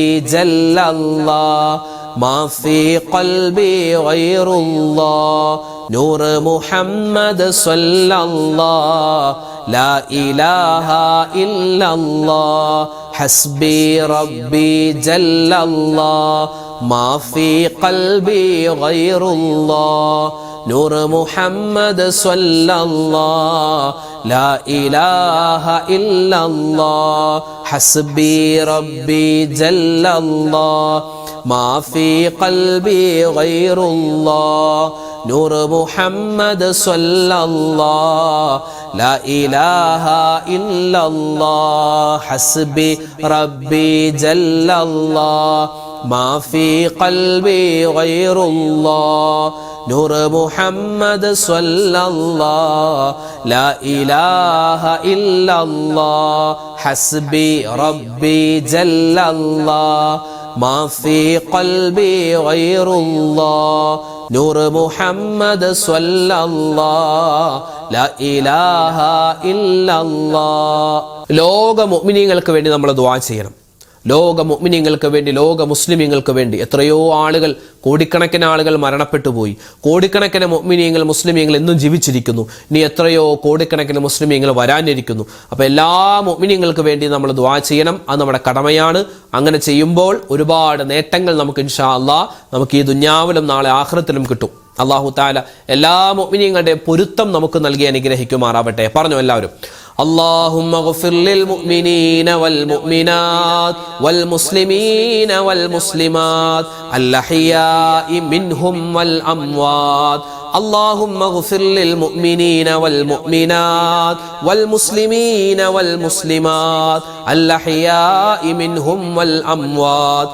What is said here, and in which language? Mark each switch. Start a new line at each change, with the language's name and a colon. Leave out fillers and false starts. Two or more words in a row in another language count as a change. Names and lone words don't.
Arabic: جل الله ما في قلبي غير الله نور محمد صلى الله لا إله إلا الله حسبي ربي جل الله ما في قلبي غير الله نور محمد صلى الله لا إله إلا الله حسبي ربي جل الله ما في قلبي غير الله نور محمد صلى الله لا إله إلا الله حسبي ربي جل الله ما في قلبي غير الله نور محمد صلى الله لا إله إلا الله حسبي ربي جل الله ما في قلبي غير الله نور محمد صلى الله لا إله إلا الله.
Malayalam: ലോക മുഅ്മിനീങ്ങൾക്ക് വേണ്ടി നമ്മൾ ദുആ ചെയ്യണം. ലോക മുഅ്മിനീങ്ങൾക്ക് വേണ്ടി, ലോക മുസ്ലിമീങ്ങൾക്ക് വേണ്ടി. എത്രയോ ആളുകൾ, കോടിക്കണക്കിന് ആളുകൾ മരണപ്പെട്ടു പോയി. കോടിക്കണക്കിന് മുഅ്മിനീങ്ങൾ, മുസ്ലിമീങ്ങൾ എന്നും ജീവിച്ചിരിക്കുന്നു. ഇനി എത്രയോ കോടിക്കണക്കിന് മുസ്ലിമീങ്ങൾ വരാനിരിക്കുന്നു. അപ്പോൾ എല്ലാ മുഅ്മിനീങ്ങൾക്ക് വേണ്ടി നമ്മൾ ദുആ ചെയ്യണം. അത് നമ്മുടെ കടമയാണ്. അങ്ങനെ ചെയ്യുമ്പോൾ ഒരുപാട് നേട്ടങ്ങൾ നമുക്ക്
Arabic: إن شاء الله
Malayalam: നമുക്ക് ഈ ദുനിയാവിലും നാളെ ആഖിറത്തിലും കിട്ടും.
Arabic: الله تعالى
Malayalam: എല്ലാ മുഅ്മിനീങ്ങളുടെയും പൊരുത്തം നമുക്ക് നൽകി അനുഗ്രഹിക്കുമാറാവട്ടെ. പറഞ്ഞു എല്ലാവരും.
Arabic: اللهم اغفر للمؤمنين والمؤمنات والمسلمين والمسلمات الأحياء منهم والأموات. اللهم اغفر للمؤمنين والمؤمنات والمسلمين والمسلمات الأحياء منهم والأموات.